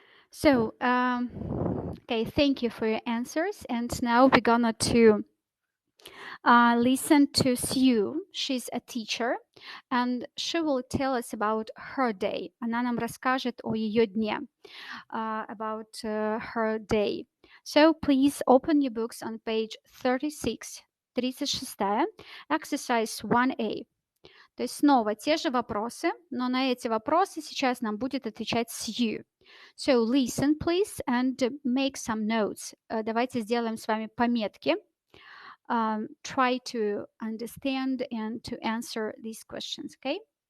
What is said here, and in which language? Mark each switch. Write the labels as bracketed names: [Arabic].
[English] So, okay, thank you for your answers. And now we're gonna to listen to Sue. She's a teacher, and she will tell us about her day. [Russian] Она нам расскажет о ее дне, [English] about her day. So please open your books on page 36, 36, exercise 1A. [Russian] То есть снова те же вопросы, но на эти вопросы сейчас нам будет отвечать Сью. [English] So listen, please, and make some notes. [Russian] Давайте сделаем с вами пометки. [English] Try to understand and to answer these questions, okay?